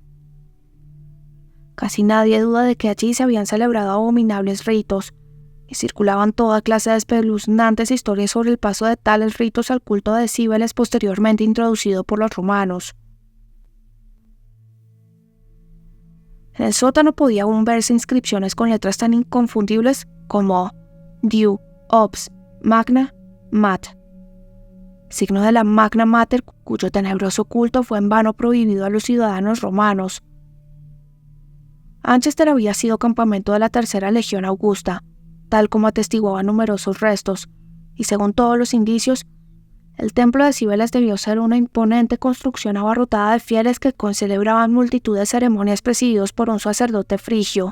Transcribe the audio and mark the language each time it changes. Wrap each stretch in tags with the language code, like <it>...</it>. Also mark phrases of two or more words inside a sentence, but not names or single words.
<es>Casi nadie duda de que allí se habían celebrado abominables ritos, y circulaban toda clase de espeluznantes historias sobre el paso de tales ritos al culto de Cíbeles posteriormente introducido por los romanos. En el sótano podía aún verse inscripciones con letras tan inconfundibles como Diu, Ops, Magna, Mat, signo de la</es> <la>Magna Mater</la> <es>cuyo tenebroso culto fue en vano prohibido a los ciudadanos romanos. Anchester había sido campamento de la Tercera Legión Augusta, tal como atestiguaban numerosos restos, y según todos los indicios, el templo de Cibeles debió ser una imponente construcción abarrotada de fieles que concelebraban multitud de ceremonias presididos por un sacerdote frigio.</es>